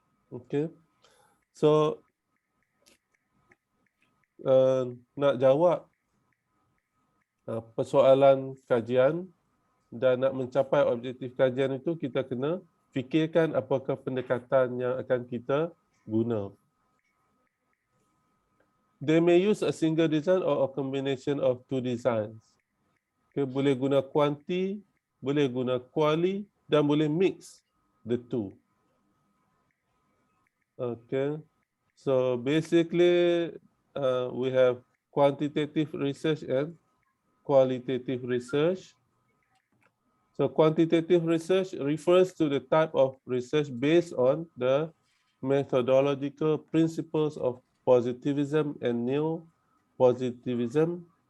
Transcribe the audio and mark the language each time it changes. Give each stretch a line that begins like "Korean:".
Malay: Okay, so nak jawab persoalan kajian dan nak mencapai objektif kajian itu, kita kena fikirkan apakah pendekatan yang akan kita guna.
English: They may use a single design or a combination of 2 designs.
Malay: Okay, boleh guna quanti, boleh guna quali, dan boleh
English: mix the 2. Okay, so basically we have quantitative research and qualitative research. So quantitative research refers to the type of research based on the methodological principles of positivism and neo-positivism.